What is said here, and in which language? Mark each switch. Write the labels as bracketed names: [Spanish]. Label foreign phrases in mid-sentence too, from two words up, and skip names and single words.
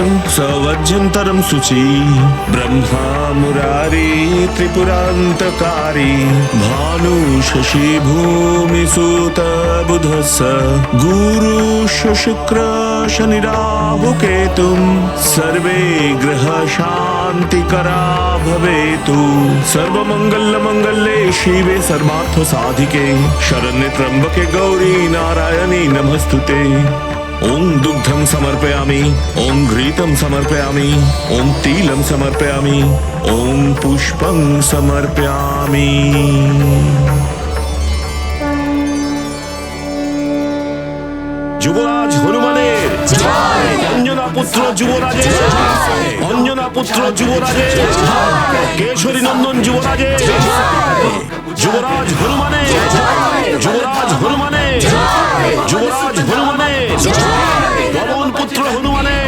[Sanskrit] সবজ্জন্তরম শুচি ব্রহ্মা মুরারি ত্রিপুরান্তকারি ভানু শশী ভূমি সুত বুধস্স গুরু শুক্র শনি রাহু কেতুম সর্বে গ্রহ শান্তিকরা ভবেতু সর্বমঙ্গল মঙ্গলে শিবে सर्वार्थ साधिके शरण्ये त्र्यंबके गौरी नारायणी नमस्तुते। ओं दुग्धं समर्पयामि, ओं घृतं समर्पयामि, ओं तिलं समर्पयामि, ओं पुष्पं समर्पयामि। [Bangla] যুবরাজ হনুমানের অঞ্জনা পুত্র যুবরাজের অঞ্জনা পুত্র যুবরাজের কেশরী নন্দন যুবরাজের যুবরাজ হনুমানের যুবরাজ হনুমানের যুবরাজ হনুমানের পবন পুত্র হনুমানের।